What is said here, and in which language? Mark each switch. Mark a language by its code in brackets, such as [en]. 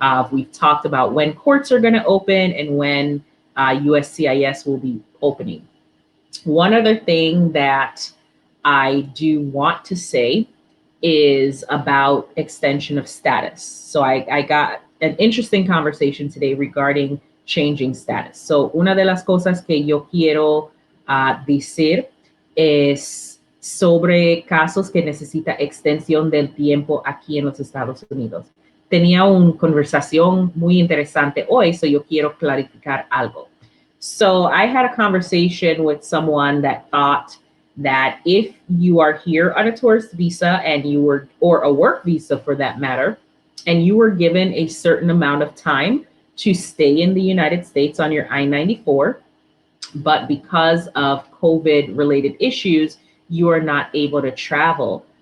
[en] We've talked about when courts are going to open and when USCIS will be opening. One other thing that I do want to say is about extension of status. So I got an interesting conversation today regarding changing status. [es] So una de las cosas que yo quiero decir es sobre casos que necesita extensión del tiempo aquí en los Estados Unidos. Tenía una conversación muy interesante hoy, so yo quiero clarificar algo. [en] So I had a conversation with someone that thought that if you are here on a tourist visa and you were, or a work visa for that matter, and you were given a certain amount of time to stay in the United States on your I-94, but because of COVID related issues, you are not able to travel.